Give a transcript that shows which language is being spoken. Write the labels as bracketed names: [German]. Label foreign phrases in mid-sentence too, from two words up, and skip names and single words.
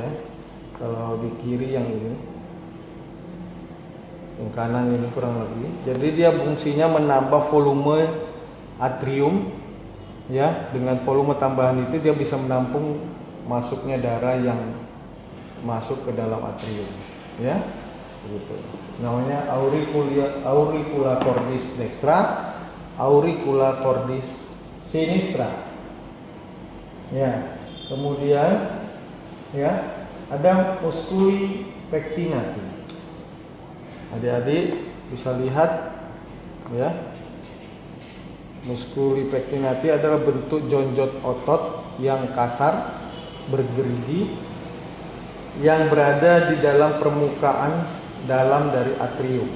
[Indonesian] Kalau di kiri yang ini, yang kanan ini kurang lebih. Jadi dia fungsinya menambah volume atrium ya. Dengan volume tambahan itu dia bisa menampung masuknya darah yang masuk ke dalam atrium ya. Begitu. Namanya auricula cordis dextra, auricula cordis sinistra. Ya, kemudian ya ada musculi pectinati. Adik-adik bisa lihat ya, musculi pectinati adalah bentuk jonjot otot yang kasar, bergerigi, yang berada di dalam permukaan dalam dari atrium.